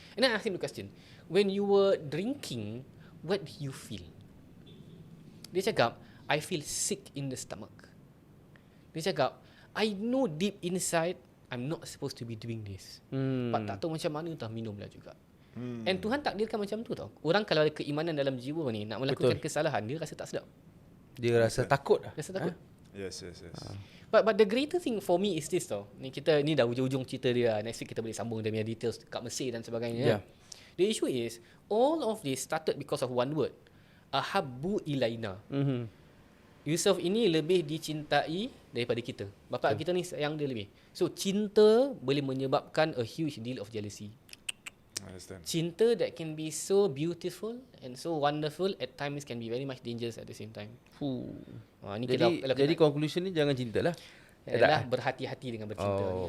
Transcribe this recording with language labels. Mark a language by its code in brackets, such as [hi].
[en] And then I ask him the question, "When you were drinking, what do you feel?" [ms] Dia cakap, [en] "I feel sick in the stomach." Dia cakap, "I know deep inside I'm not supposed to be doing this. [ms] But tak tahu macam mana tak minum lah juga." And Tuhan takdirkan macam tu tau. Orang kalau ada keimanan dalam jiwa ni, nak melakukan kesalahan, dia rasa tak sedap. Dia rasa takut lah. Rasa takut. [en] Yes. But the greater thing for me is this tau. [ms] Ni dah ujung-ujung cerita dia. [en] Next week [ms] kita boleh sambung dia punya details kat Mesir dan sebagainya. [en] The issue is, all of this started because of one word. [ar] Ahabbu ilaina. [ms] Yusuf ini lebih dicintai daripada kita. Bapa kita ni sayang dia lebih. [en] So, [ms] cinta boleh menyebabkan [en] a huge deal of jealousy. I understand. Cinta that can be so beautiful and so wonderful at times can be very much dangerous at the same time. [ms] Jadi conclusion ni jangan cinta lah. Adalah berhati-hati dengan bercinta.